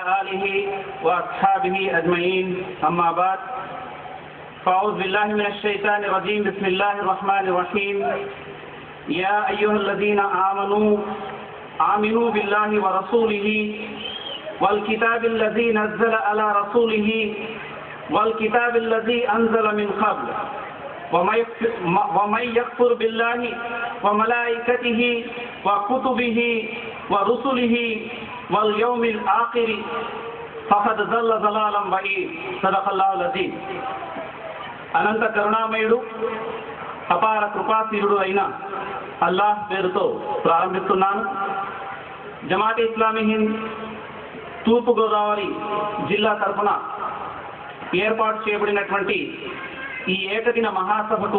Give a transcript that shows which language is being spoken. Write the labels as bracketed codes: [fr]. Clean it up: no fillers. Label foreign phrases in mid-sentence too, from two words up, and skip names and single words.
[ar] آله وأصحابه أجمعين أما بعد فأعوذ بالله من الشيطان الرجيم بسم الله الرحمن الرحيم يا أيها الذين آمنوا بالله ورسوله والكتاب الذي نزل على رسوله والكتاب الذي أنزل من قبل ومن يكفر بالله وملائكته وكتبه ورسله واليوم الآخر فقد ضل ضلالا بعيدا صدق الله العظيم. [te] అనంత కరుణామయుడు అపార కృపాశీలుడు అయిన అల్లాహ్ పేరుతో ప్రారంభిస్తున్నాను. జమాతే ఇస్లామీ హింద్ తూర్పుగోదావరి జిల్లా తరఫున ఏర్పాటు చేయబడినటువంటి ఈ ఏకదిన మహాసభకు